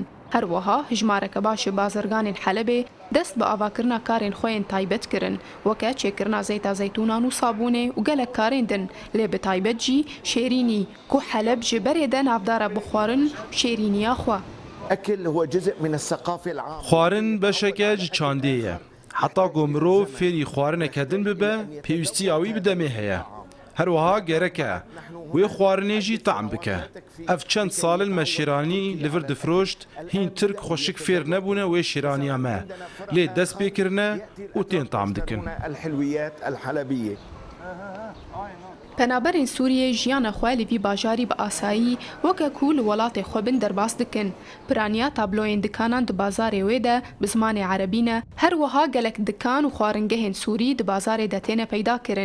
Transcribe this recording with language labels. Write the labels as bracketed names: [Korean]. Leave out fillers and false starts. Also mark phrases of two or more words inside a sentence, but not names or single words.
[Kurdish] Her wiha hijmareke baş ê bazirganên Helebê dest bi avakirina karên xwe yên taybet kirin, weke çêkirina zeyta zeytûnan û sabûnê û gelek karên din, lê bi taybet jî şêrînî ku Heleb ji berê de navdara bi xwarin û şêrîniya xwe. Xwarin beşeke ji çandê ye. Heta ku mirov fêrî xwarineke din bibe, pêwîstiya wî bi demê heye. هەروەها گەرەکە وێ خواردنێژی تەعم بکە. ئەف چەند ساڵن مە شیرانی لەڤر دفرۆشت هین ترک خۆشک فێر نەبوونە وێ شیرانیا مە لێ دەست پێکردنە و تێن تام دکن. Penaberên Sûriyê jiyana xwe li vî bajarî bi asayî weke ku li welatê xwe bin derbas dikin. Piraniya tabloyên dikanan di bazarê wê de bi zimanê erebî ne, her wiha gelek dikan û xwaringehên Sûrî di bazarê de têne peyda kirin.